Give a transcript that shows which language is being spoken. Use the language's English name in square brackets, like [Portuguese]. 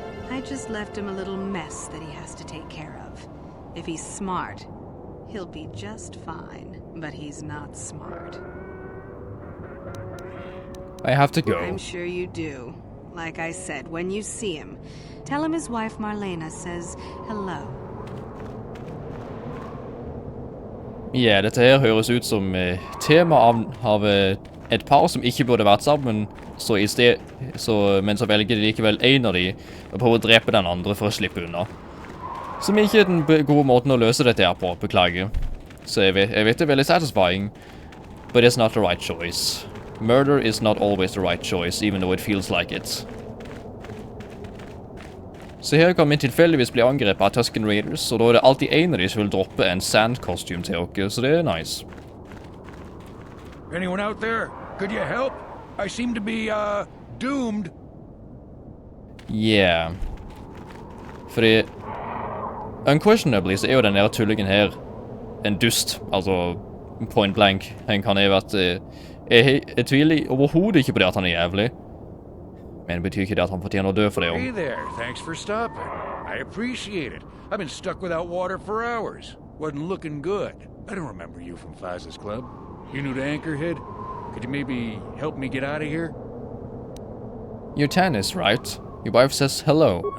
[English] I just left him a little mess that he has to take care of. If he's smart, he'll be just fine. But he's not smart. I have to go. I'm sure you do. Like I said, when you see him, tell him his wife Marlena says hello. [Norwegian] Ja, dette her høres ut som tema av et par som ikke burde vært sammen, men så velger de likevel en av de og prøver å drepe den andre for å slippe unna. Som ikke er den gode måten å løse dette her på, beklager. Så jeg vet det er veldig satisfying, [English] but it's not the right choice. Murder is not always the right choice, even though it feels like it. [Norwegian] Så her kan vi tilfeldigvis bli angrepet av Tusken Raiders, og da er det alltid en av de som vil droppe en sand-kostyme til dere, så det er nice. [English] Anyone out there? Could you help? I seem to be, doomed. [Norwegian] Yeah. Fordi, unquestionably så er jo den der tullingen her en dust, altså [English] point blank. [Norwegian] Han kan ha vært, jeg tviler overhodet ikke på det at han er jævlig. Men det betyr ikke det at han fortjener å dø for det. [English] Hey there, thanks for stopping. I appreciate it. I've been stuck without water for hours. Wasn't looking good. I don't remember you from Faz's Club. You new to Anchorhead? Could you maybe help me get out of here? You're Tannis, right? Your wife says hello.